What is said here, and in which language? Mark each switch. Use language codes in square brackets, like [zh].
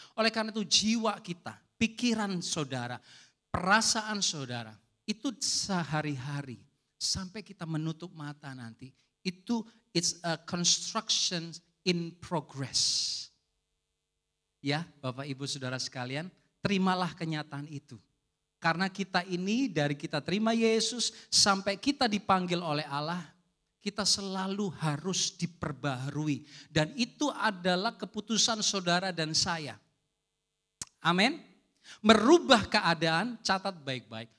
[id] Oleh karena itu jiwa kita, pikiran saudara, perasaan saudara, itu sehari-hari sampai kita menutup mata nanti. [en] It's a construction in progress. [id] Ya Bapak Ibu Saudara sekalian, terimalah kenyataan itu. Karena kita ini dari kita terima Yesus sampai kita dipanggil oleh Allah, kita selalu harus diperbaharui. Dan itu adalah keputusan saudara dan saya. Amin. Merubah keadaan, catat baik-baik.